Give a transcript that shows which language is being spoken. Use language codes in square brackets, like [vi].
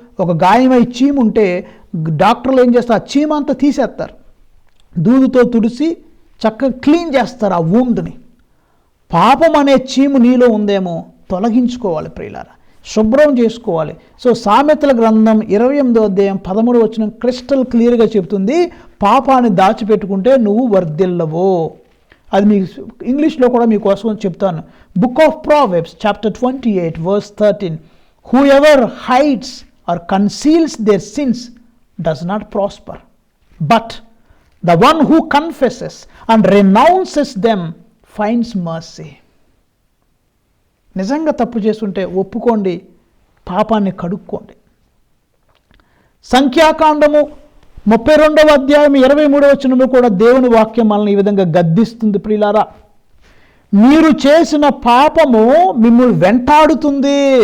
[te] ఒక గాయమై చీము ఉంటే డాక్టర్లు ఏం చేస్తారు? ఆ చీమ అంతా తీసేస్తారు, దూదుతో తుడిసి చక్కగా క్లీన్ చేస్తారు ఆ వూండ్ని. పాపం అనే చీము నీలో ఉందేమో తొలగించుకోవాలి ప్రియులారా, శుభ్రం చేసుకోవాలి. సో సామెతల గ్రంథం 28వ అధ్యాయం 13వ వచనం క్రిస్టల్ క్లియర్గా చెబుతుంది, పాపాన్ని దాచిపెట్టుకుంటే నువ్వు వర్ధిల్లవు. అది మీ ఇంగ్లీష్లో కూడా మీకోసం చెప్తాను. [en] Book of proverbs chapter 28 verse 13, whoever hides or conceals their sins does not prosper, but the one who confesses and renounces them finds mercy. [te] నిజంగా తప్పు చేస్తుంటే ఒప్పుకోండి, పాపాన్ని కడుక్కోండి. సంఖ్యాకాండము 32వ అధ్యాయం 23వ వచనంలో కూడా దేవుని వాక్యం మనల్ని ఈ విధంగా గద్దిస్తుంది ప్రియులారా. మీరు చేసిన పాపము మిమ్మల్ని వెంటాడుతుంది.